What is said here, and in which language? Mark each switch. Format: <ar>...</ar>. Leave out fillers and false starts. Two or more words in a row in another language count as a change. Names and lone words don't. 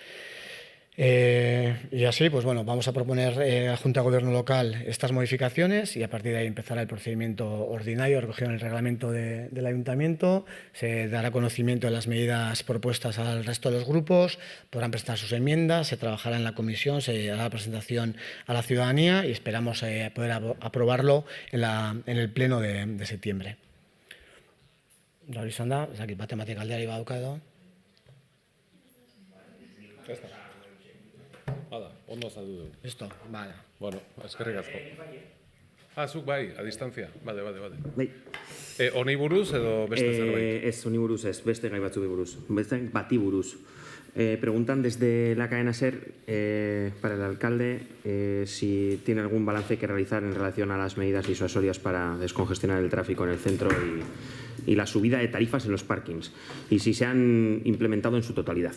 <es>Y así, vamos a proponer a la Junta de Gobierno local estas modificaciones, y a partir de ahí empezará el procedimiento ordinario recogido en el reglamento del Ayuntamiento. Se dará conocimiento de las medidas propuestas al resto de los grupos, podrán presentar sus enmiendas, se trabajará en la comisión, se hará la presentación a la ciudadanía y esperamos poder aprobarlo en el pleno de septiembre.</es> <eu>Hori izan da, ez dakit matematika aldeari badauka edo. Hala, ondo azaldu dugu. Listo, bale. Bueno, eskerrik asko. Zuk bai,</eu> <es>a distancia.</es> <eu>Bale. Bai. Honi buruz edo beste zerbait? Ez, honi buruz ez, beste gai batzuei buruz. Beste bati buruz.</eu> <es>Preguntan desde la cadena SER para el alcalde si tiene algún balance que realizar en relación a las medidas disuasorias para descongestionar el tráfico en el centro y la subida de tarifas en los parkings y si se han implementado en su totalidad.</es>